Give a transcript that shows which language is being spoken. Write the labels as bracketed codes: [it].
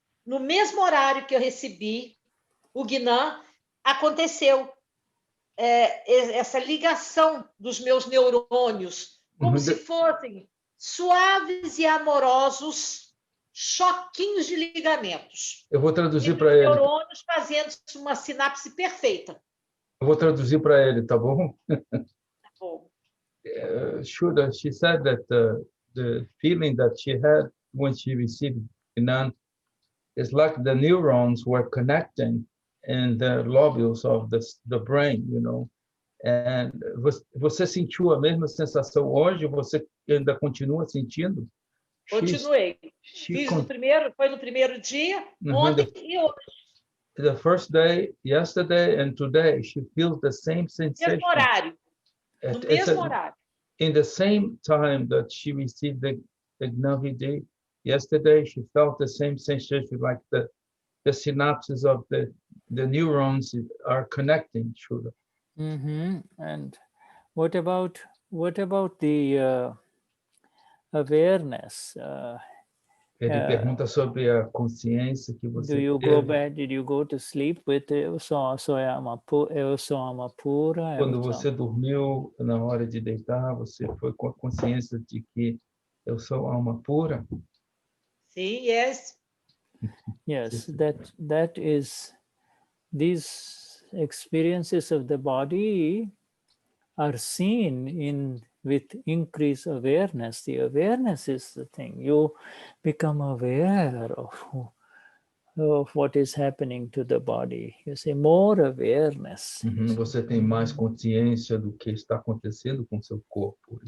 [pt] No mesmo horário que eu recebi o Gnan, aconteceu essa ligação dos meus neurônios, como se fossem suaves e amorosos choquinhos de ligamentos. Eu vou traduzir para ele. Neurônios fazendo uma sinapse perfeita. Eu vou traduzir para ele, tá bom? Tá bom. [en] Shuddha, she said that the feeling that she had when she received Gnan is like the neurons were connecting in the lobules of the brain, you know. [pt] And você sentiu a mesma sensação hoje? Você ainda continua sentindo? Continuei. Foi no primeiro dia, ontem e hoje. [en] The first day, yesterday, and today, she feels the same sensation. [pt] Mesmo horário. No mesmo horário. [en] In the same time that she received the Gnani, yesterday she felt the same sensation, like the synapses of the neurons are connecting. Shuddha. Mm-hmm. And what about the awareness? [pt] Ele pergunta sobre a consciência que você [en] do you [pt] teve. [en] go back? Did you go to sleep with [pt] eu sou alma pura? Quando você dormiu, na hora de deitar, você foi com a consciência de que eu sou alma pura? Sim, yes. [en] Yes, that is, these experiences of the body are seen with increased awareness. The awareness is the thing. You become aware of what is happening to the body. You say more awareness. [pt] Você tem mais consciência do que está acontecendo com seu corpo.